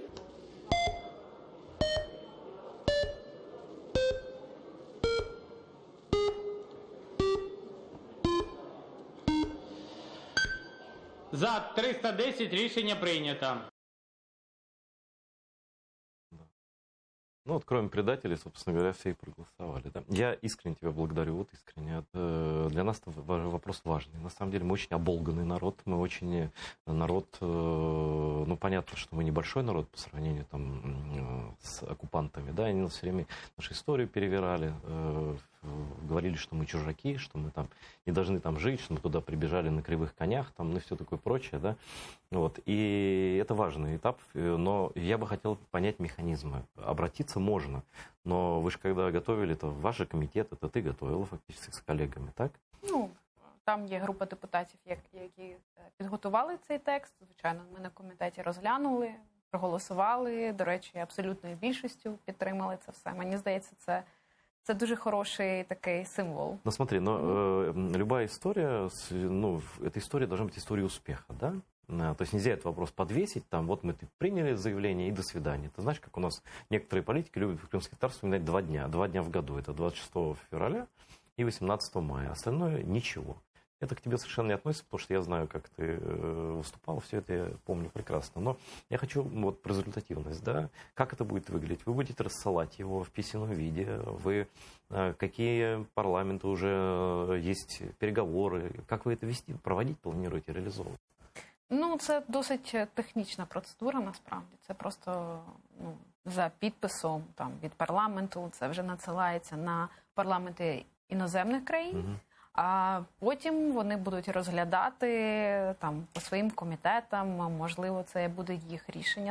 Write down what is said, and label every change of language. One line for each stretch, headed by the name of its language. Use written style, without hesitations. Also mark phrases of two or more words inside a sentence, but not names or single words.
Ukrainian: За 310 рішення прийнято.
Russian: Ну вот кроме предателей, собственно говоря, все и проголосовали. Да? Я искренне тебя благодарю, вот искренне. Для нас это вопрос важный. На самом деле мы очень оболганный народ, мы очень народ, ну понятно, что мы небольшой народ по сравнению там с оккупантами, да, они нас все время нашу историю перевирали, говорили, что мы чужаки, что мы там не должны там жить, что мы туда прибежали на кривых конях, там, ну и все такое прочее, да. Вот. И это важный этап, но я бы хотел понять механизмы. Обратиться можно, но вы же когда готовили, это ваш комитет, это ты готовила фактически с коллегами, так?
Ukrainian: Ну, там є група депутатів, які підготували цей текст. Звичайно, ми на комітеті розглянули, проголосували. До речі, абсолютною більшістю підтримали це все. Мені здається, це дуже хороший такий символ.
Russian: Ну смотри, но любая история, ну, эта история должна быть историей успеха, да? То есть нельзя этот вопрос подвесить, там, вот мы приняли заявление и до свидания. Ты знаешь, как у нас некоторые политики любят в Крымский татар вспоминать 2 дня. 2 дня в году. Это 26 февраля и 18 мая. Остальное ничего. Это к тебе совершенно не относится, потому что я знаю, как ты выступал, все это я помню прекрасно. Но я хочу вот про результативность, да, как это будет выглядеть? Вы будете рассылать его в письменном виде, вы какие парламенты уже есть переговоры, как вы это вести, проводить планируете, реализовывать?
Ukrainian: Ну, це досить технічна процедура, насправді. Це просто за підписом там, від парламенту, це вже надсилається на парламенти іноземних країн, а потім вони будуть розглядати там, по своїм комітетам, можливо, це буде їх рішення.